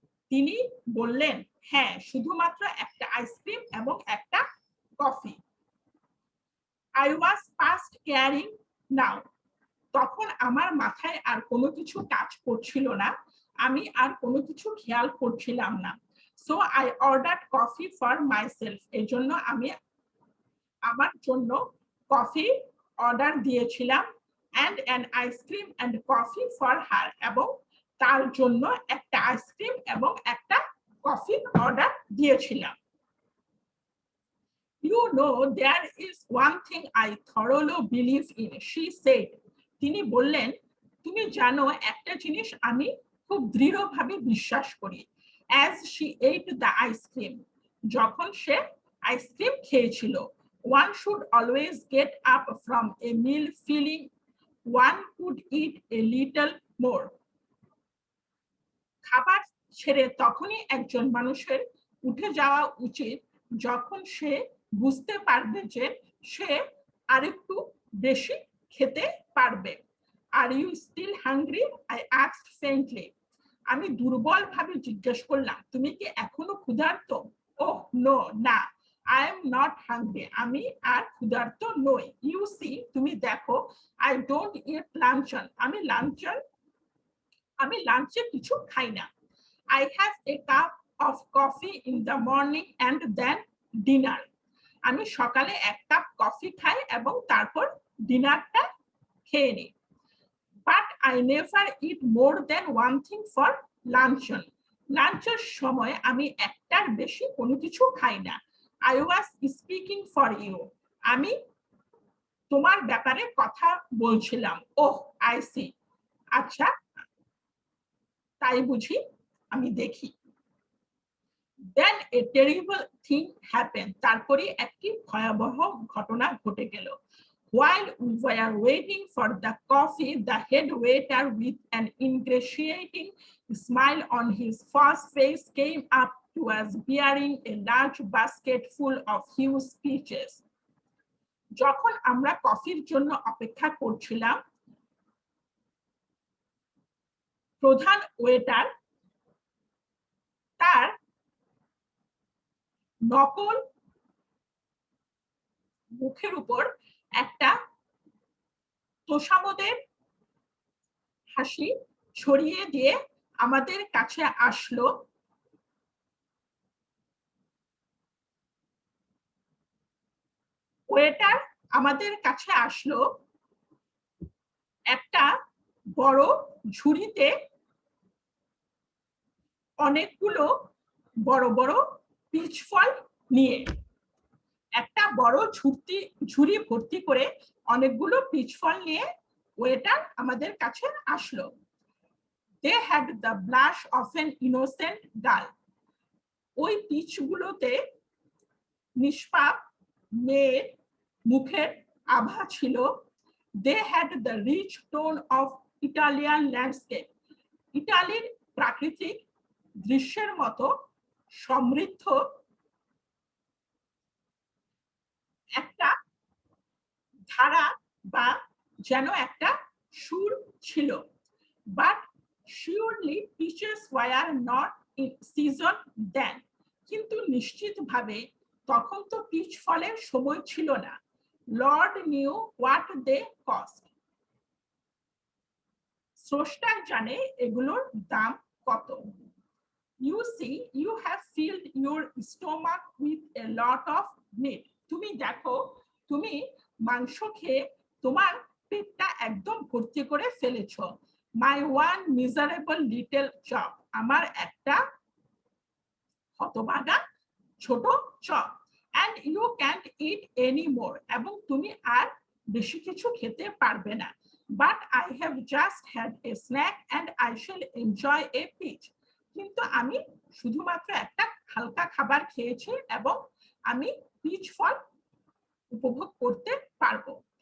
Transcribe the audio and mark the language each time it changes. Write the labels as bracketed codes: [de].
[bn] তিনি বললেন, হ্যাঁ, শুধুমাত্র একটা আইসক্রিম এবং একটা coffee. [en] I was past caring now. [bn] তখন আমার মাথায় আর কোনো কিছু কাজ করছিল না, আমি আর কোনো কিছু খেয়াল করছিলাম না। [en] So I ordered coffee for myself. [bn] এজন্য আমি আমার জন্য কফি অর্ডার দিয়েছিলাম [en] and an ice cream and coffee for her, [bn] এবং তার জন্য একটা আইসক্রিম এবং একটা কফি অর্ডার দিয়েছিলাম। [en] You know, there is one thing I thoroughly believe in, she said. [bn] তিনি বললেন, তুমি জানো একটা জিনিস আমি খুব দৃঢ়ভাবে বিশ্বাস করি। [en] As she ate the ice cream, [bn] যখন সে আইসক্রিম খেয়েছিল, [en] one should always get up from a meal feeling one could eat a little more. [bn] খাবার ছেড়ে তখনই একজন মানুষের উঠে যাওয়া উচিত যখন সে বুঝতে পারবে যে সে আরেকটু বেশি খেতে পারবে। [en] Are you still hungry? I asked ফেইন্টলি। [bn] আমি দুর্বলভাবে জিজ্ঞেস করলাম, তুমি কি এখনো ক্ষুধার্ত? [en] Oh no, না, I am not hungry. [bn] আমি আর ক্ষুধার্ত নই। [en] you see, [bn] তুমি দেখো, [en] I don't eat luncheon. [bn] আমি লাঞ্চে কিছু খাই না। [en] I have a cup of coffee in the morning and then dinner. [bn] আমি সকালে এক কাপ কফি খাই এবং তারপর ডিনারটা খেয়ে নিই। [en] But I never eat more than one thing for luncheon. [bn] লাঞ্চের সময় আমি একটার বেশি কোনো কিছু খাই না। [en] I was speaking for you. [bn] আমি তোমার ব্যাপারে কথা বলছিলাম। [en] Oh, I see. [bn] আচ্ছা, তাই বুঝি, আমি দেখি। [en] Then a terrible thing happened. [bn] তারপরে একটি ভয়াবহ ঘটনা ঘটে গেল। [en] While we were waiting for the coffee, the head waiter with an ingratiating smile on his first face came up to us bearing a large basket full of huge peaches. [bn] যখন আমরা কফির জন্য অপেক্ষা করছিলাম, প্রধান ওয়েটার তার নকল মুখের উপর একটা তোষামোদের হাসি ছড়িয়ে দিয়ে আমাদের কাছে আসলো। ওয়েটার আমাদের কাছে আসলো একটা বড় ঝুড়িতে অনেকগুলো বড় বড় পিচ ফল নিয়ে। একটা বড় ঝুড়ি ভর্তি করে অনেকগুলো পিচ ফল নিয়ে ওয়েটার আমাদের কাছে আসলো। [en] They had the blush of an innocent girl. [bn] ওই পিচগুলোতে নিষ্পাপ মেয়ের মুখের আভা ছিল। [en] They had the rich tone of Italian landscape. [bn] ইতালির প্রাকৃতিক দৃশ্যের মতো সমৃদ্ধ একটা ধারা বা যেন একটা সুর ছিল। [en] But surely peaches were not in season then. [bn] কিন্তু নিশ্চিতভাবে তখন তো পিচ ফলের সময় ছিল না। [en] Lord knew what they cost. [bn] স্রষ্টা জানে এগুলোর দাম কত। [en] You see, you have filled your stomach with a lot of meat. [bn] তুমি দেখো, তুমি মাংস খেয়ে তোমার পেটটা একদম ভর্তি করে ফেলেছো। [en] My one miserable little chop. [bn] আমার একটা হতভাগা ছোট chop. [en] And you can't eat any more. [bn] এবং তুমি আর বেশি কিছু খেতে পারবে না। [en] But I have just had a snack and I shall enjoy a peach. [bn] কিন্তু আমি শুধুমাত্র একটা হালকা খাবার খেয়েছি এবং আমি পিচ ফল উপভোগ করতে পারবো।